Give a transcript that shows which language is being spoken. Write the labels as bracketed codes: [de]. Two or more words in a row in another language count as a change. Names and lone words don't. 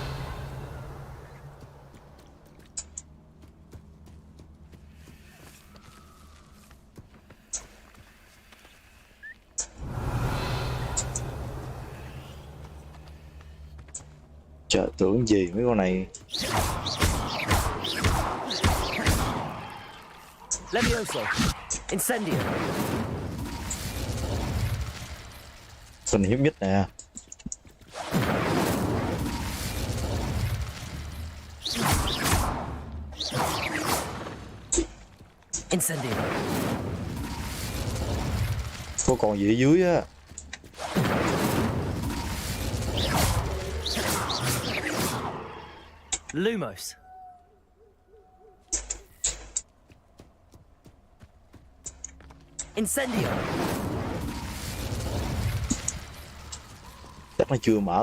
[vi] Trời, tưởng gì mấy con này. Levioso. Incendio. Con hiếm nhất nè. Incendio. Có còn gì ở dưới á. Lumos. Incendio. Chắc nó chưa mở.